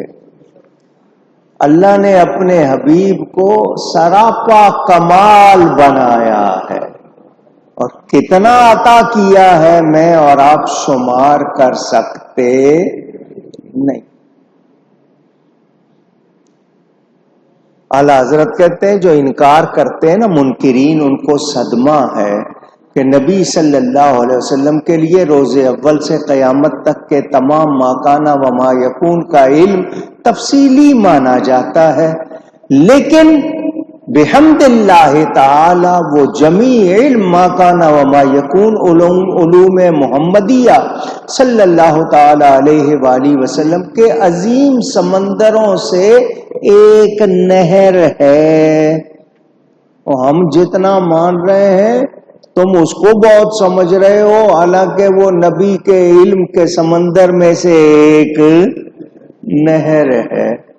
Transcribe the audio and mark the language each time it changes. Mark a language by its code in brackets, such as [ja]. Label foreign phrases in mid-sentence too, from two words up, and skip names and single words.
[ur] اللہ نے اپنے حبیب کو سراپا کمال بنایا ہے، اور کتنا عطا کیا ہے میں اور آپ شمار کر سکتے نہیں۔ اعلی حضرت کہتے ہیں جو انکار کرتے ہیں نا منکرین، ان کو صدمہ ہے کہ نبی [ar] صلی اللہ علیہ وسلم [ur] کے لیے روز اول سے قیامت تک کے تمام [ar] ما کان و ما یکون [ur] کا علم تفصیلی مانا جاتا ہے، لیکن [ar] بحمد اللہ تعالی [ur] وہ جمیع علم [ar] ما کان و ما یکون [ur] علوم محمدیہ [ar] صلی اللہ تعالی علیہ وآلہ وسلم [ur] کے عظیم سمندروں سے ایک نہر ہے۔ اور ہم جتنا مان رہے ہیں تم اس کو بہت سمجھ رہے ہو، حالانکہ وہ نبی کے علم کے سمندر میں سے ایک نہر ہے۔